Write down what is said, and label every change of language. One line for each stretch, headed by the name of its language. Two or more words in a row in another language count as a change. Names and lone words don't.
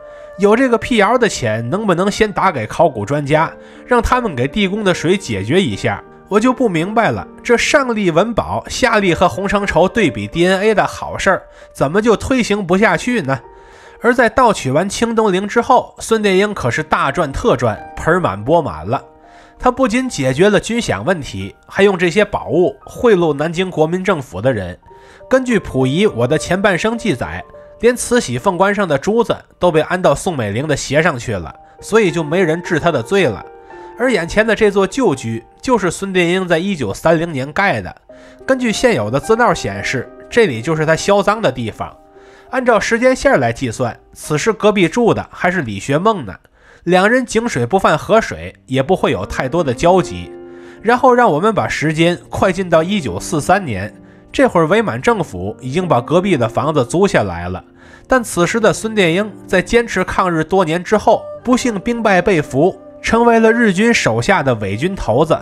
Chinese: 有這個辟謠的錢，能不能先打給考古專家，讓他們給地宮的水解決一下？我就不明白了，這上立文保，下立和洪承畴對比 DNA 的好事兒，怎麼就推行不下去呢？而在盜取完清东陵之後，孫殿英可是大賺特賺，盆滿缽滿了。他不僅解決了軍饷問題，還用這些寶物賄賂南京國民政府的人。根據溥儀《我的前半生》記載，連慈禧凤冠上的珠子都被安到宋美齡的鞋上去了，所以就沒人治他的罪了。而眼前的這座舊居就是孫殿英在1930年蓋的，根據現有的資料顯示，這裡就是他銷赃的地方。按照時間線來計算，此時隔壁住的還是李學孟呢，两人井水不犯河水，也不會有太多的交集。然後讓我們把時間快進到1943年，這會兒偽滿政府已經把隔壁的房子租下來了，但此時的孫殿英在堅持抗日多年之後，不幸兵敗被俘，成為了日軍手下的偽軍頭子。